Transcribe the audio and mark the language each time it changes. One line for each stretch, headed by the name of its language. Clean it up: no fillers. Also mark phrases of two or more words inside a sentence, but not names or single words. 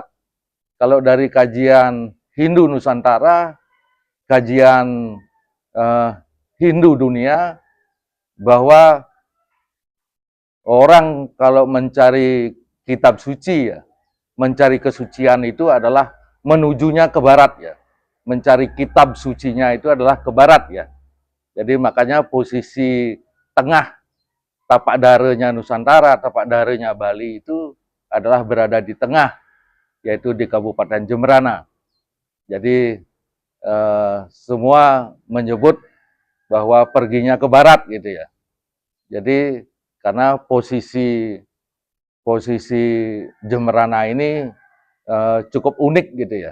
Indonesian: Kalau dari kajian Hindu Nusantara, kajian Hindu dunia, bahwa orang kalau mencari kitab suci ya, mencari kesucian itu adalah menujunya ke barat ya. Mencari kitab sucinya itu adalah ke barat ya. Jadi makanya posisi tengah tapak darenya Nusantara, tapak darenya Bali itu adalah berada di tengah, yaitu di Kabupaten Jemberana. Jadi semua menyebut bahwa perginya ke barat gitu ya. Jadi karena posisi Jemberana ini cukup unik gitu ya.